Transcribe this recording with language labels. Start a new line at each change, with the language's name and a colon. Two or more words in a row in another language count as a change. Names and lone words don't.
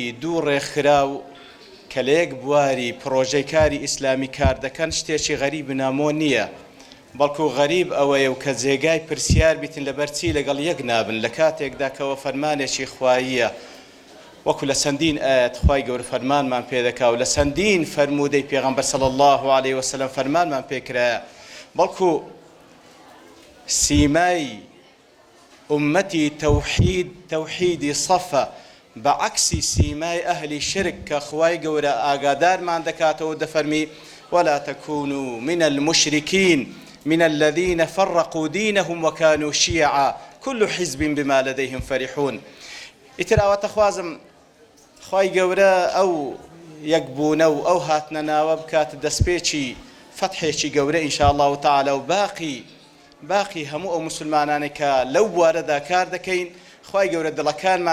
Central Kurdish: دوو ڕێکخراو کە لە یەک بواری پرۆژەی کاری ئیسلامی کار دەکەن شتێکی غەریب نامۆ نییە بەڵکو غەریب ئەوەیە و کە جێگای پرسیار بیتن لەبەرچی لەگەڵ یەک نابن لە کاتێکدا کەەوە فەرمانێکی خواییە وەکو لە چەندین ئاەت خوای گەورە فەرمانمان پێدەکا و لە چەندین فەرموودەی پێغەمبەر
Arabic: صلی الله عليه وسلم
Central Kurdish: فەرمانمان پێکرایە بەڵکو سیمای ئومەتی تەوحیدی سەفە بەعەکسی سیمای ئەهلی شرک کە خوای گەورە ئاگادارمان دەکاتەوە دەفەرمی
Arabic: ولا تكونوا من المشركين من الذين فرقوا دينهم وكانوا شيعا كل حزب بما لديهم فرحون
Central Kurdish: ئیتر ئەوەتەخوازم خوای گەورە ئەو یەکبوونە و ئەو هاتنە ناوە بکاتە دەستپێکی فەتحێکی گەورە
Arabic: ئینشاء الله تعالى
Central Kurdish: و باقی هەموو ئەو مسلمانانێک کە لەو بوارەدا کار دەکەین خوای گەورە دڵەکانمان